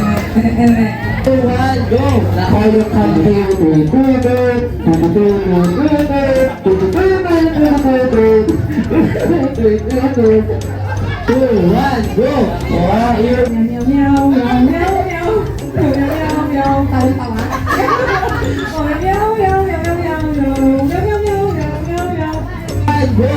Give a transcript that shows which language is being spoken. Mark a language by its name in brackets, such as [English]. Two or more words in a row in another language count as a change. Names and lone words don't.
[English] 2, 1, go! [Filipino] Nako yung [English] country. 2, 1, go! Oh, here. Meow, meow, meow, meow, meow. Meow, meow, meow. Tawa-tawa. Oh, meow, meow, meow, meow, meow. Meow, meow, meow, meow, meow, meow. 1, go!